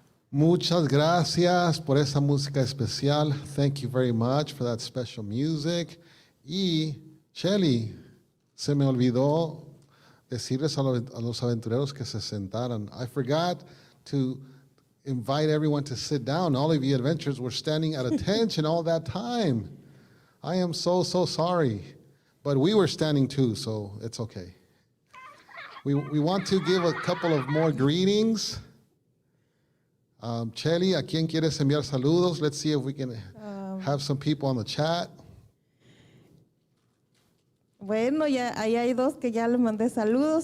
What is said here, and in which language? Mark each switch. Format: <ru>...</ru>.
<es>Muchas gracias por esa música especial.</es> <en>Thank you very much for that special music.</en> <es>Y, Shelly, se me olvidó decirles a los aventureros que se sentaran.</es> <en>I forgot to invite everyone to sit down. All of you adventurers were standing at attention all that time. I am so sorry. But we were standing too, so it's okay. We want to give a couple of more greetings.</en> <es>Chelly, ¿a quién quieres enviar saludos?</es> <en>Let's see if we can have some people on the chat.</en> <es>Bueno, ya ahí hay dos que ya les mandé saludos.</es>